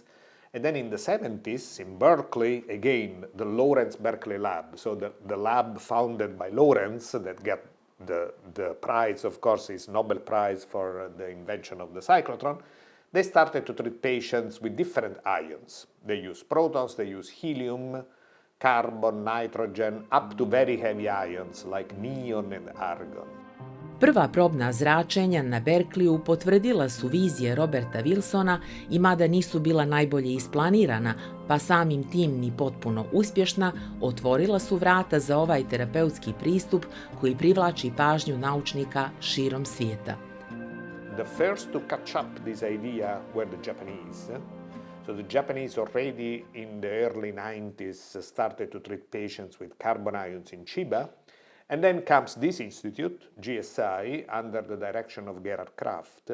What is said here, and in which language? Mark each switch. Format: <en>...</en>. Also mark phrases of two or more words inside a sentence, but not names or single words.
<en>And then in the 70s, in Berkeley, again, the Lawrence Berkeley Lab, so the lab founded by Lawrence that got the prize, of course, is Nobel Prize for the invention of the cyclotron, they started to treat patients with different ions. They use protons, they use helium, carbon, nitrogen, up to very heavy ions like neon and argon.</en> <sr>Prva probna zračenja na Berkeliju potvrdila su vizije Roberta Wilsona i mada nisu bila najbolje isplanirana, pa samim tim ni potpuno uspješna, otvorila su vrata za ovaj terapeutski pristup koji privlači pažnju naučnika širom svijeta.</sr> <en>The first to catch up this idea were the Japanese. So the Japanese already in the early 90s started to treat patients with carbon ions in Chiba. And then comes this institute, GSI, under the direction of Gerhard Kraft.</en>